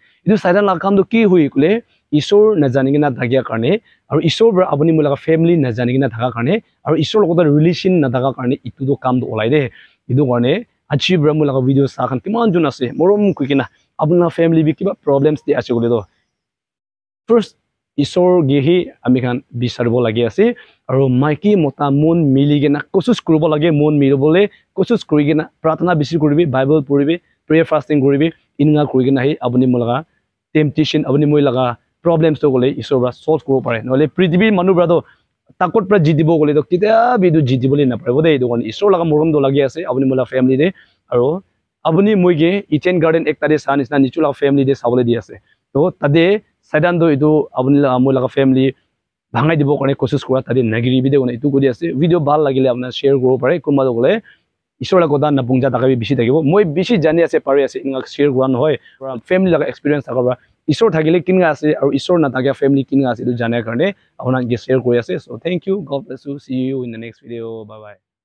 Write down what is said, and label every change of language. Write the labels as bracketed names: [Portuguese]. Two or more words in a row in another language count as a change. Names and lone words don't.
[Min Nan Chinese] Itu Satan laga kam to ki hui kule Isor najanigena thagya karne aru Isor bra abuni mulaka family najanigena thaga karne aru Isor logota relation nathaga karne itu do kam do olai de idu karne achi bra mulaka video sa khan kiman jun ase morom kuikina abuna family bi kiba problems de ase gole do first Isor gehi ami khan bisarbo lagi ase aru maiki mota mon miligena kosis kurubo lage mon mirobole kosis kurigena pratana bisi kuribi bible puribi [English] prayer fasting [Min Nan Chinese] kuribi inga kurigena hi abuni mulaka temptation abuni moi laga problems to gole Isor bra solve kuro pare nole prithibi manu bra do takot pra jidibo gole to kitia bidu jidibole na pare bode idon Isor laga morom do lagi ase abuni mola family de aro abuni moige Eden Garden ekta de san isna nichu laga family de sabole di ase to tade Satan do idu abuni laga mola laga family bhangai dibo karne kosis kora tade nagiri bi de gone itu godi ase video bal lagile apna share kuro pare kunba do gole Isor laga goda na bungja takabi bisi thakibo moi bisi jani ase pare ase inga share kora no hoy family laga experience thakaba Isor thagile kinga ase aru Isor na thagya family kinga ase edu jana karne apna ge share kori ase [English] so thank you god bless you see you in the next video bye bye